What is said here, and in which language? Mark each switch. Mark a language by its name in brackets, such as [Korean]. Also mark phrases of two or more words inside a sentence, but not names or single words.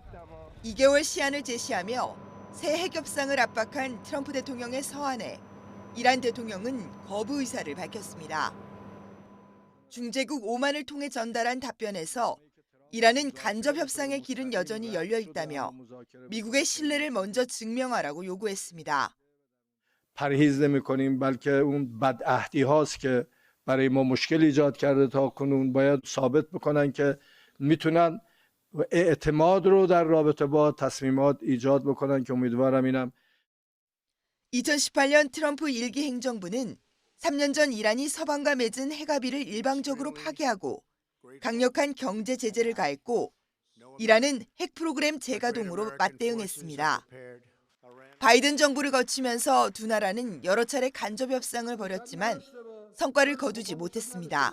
[Korean] 2개월 시한을 제시하며 새 핵 협상을 압박한 트럼프 대통령의 서한에 이란 대통령은 거부 의사를 밝혔습니다. 중재국 오만을 통해 전달한 답변에서 이란은 간접 협상의 길은 여전히 열려 있다며 미국의 신뢰를 먼저 증명하라고 요구했습니다. [Persian] پرهیز نمی‌کنیم بلکه اون بدعهدی‌هاست که برای ما مشکل ایجاد کرده تا کنون باید ثابت بکنن که میتونن اعتماد رو در رابطه با تصمیمات ایجاد بکنن که امیدوارم اینم [Korean] 2018년 트럼프 1기 행정부는 3년 전 이란이 서방과 맺은 핵합의를 일방적으로 파기하고 강력한 경제 제재를 가했고 이란은 핵 프로그램 재가동으로 맞대응했습니다. 바이든 정부를 거치면서 두 나라는 여러 차례 간접 협상을 벌였지만 성과를 거두지 못했습니다.